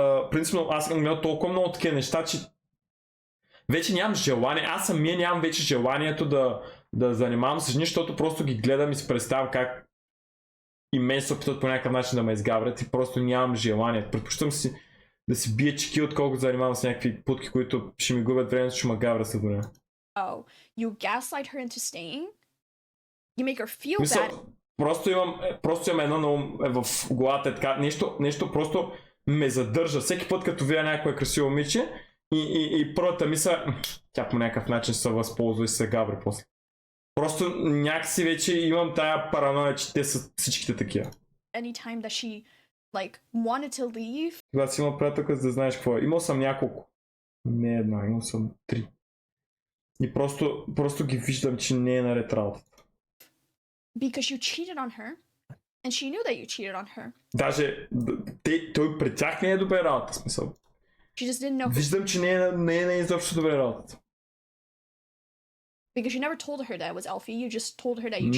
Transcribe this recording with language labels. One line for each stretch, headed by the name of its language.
Bulgarian: Принципно, аз съм имал толкова много такива неща, че вече нямам желание, аз самия нямам вече желанието да занимавам с жени, защото просто ги гледам и си представям как и мен се опитат по някакъв начин да ме изгаврят и просто нямам желание. Предпочитам си да си бия чеки, отколкото занимавам с някакви путки, които ще ми губят време, ще ме гаврят след време.
English: You gaslight her into staying? You make her feel bad?
Bulgarian: Просто имам едно на ум в главата, така, нещо просто ме задържа. Всеки път като видя някое красиво момиче и първата мисъл, тя по някакъв начин се възползва и се гаври после. Просто някакси вече имам тая параноя, че те са всичките такива.
English: Anytime that she like wanted to leave.
Bulgarian: Когато си имам приятелка, за да знаеш какво е. Имал съм няколко. Не една, имал съм 3. И просто ги виждам, че не е наред работата.
English: Because you cheated on her. And she knew that you cheated on her.
Bulgarian: Даже той пред тях не е добре работа, смисъл.
English: She just didn't know.
Bulgarian: Виждам, че не е изобщо добре работата.
English: Because you never told her that it was Alfie, you just told her that you...